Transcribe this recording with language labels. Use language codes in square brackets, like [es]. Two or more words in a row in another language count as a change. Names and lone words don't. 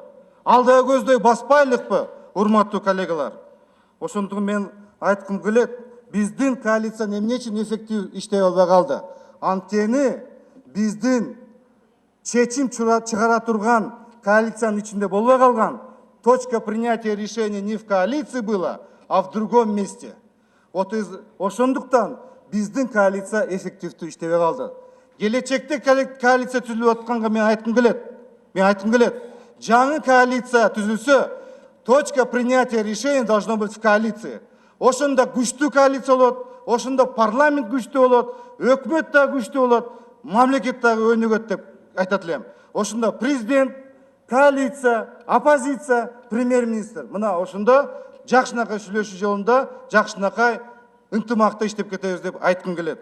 [ky] Алда көздөй баспайлыкпы, урматтуу коллегалар? Ошондуктан мен айткым келет, биздин коалиция эмне үчүн эффектив иштей албай калды? Анткени биздин чечим чыгара турган коалициянын ичинде болбой калган. [ru] Точка принятия решения не в коалиции была, а в другом месте. [ky] Вот ошондуктан биздин коалиция эффективдүү иштебей калды. Келечекте коалиция түзүлүп атканга мен айткым келет. Жаңы коалиция түзүлсө, [ru] точка принятия решения должно быть в коалиции. [ky] Ошондо күчтүү коалиция болот, ошондо парламент күчтүү болот, өкмөт да күчтүү болот, мамлекет дагы өнүгөт деп айтат элем. Ошондо президент, коалиция, оппозиция, премьер-министр. Мына ошондо жакшынакай сүйлөшүү жолунда жакшынакай ынтымакта иштеп кетебиз деп айткым келет.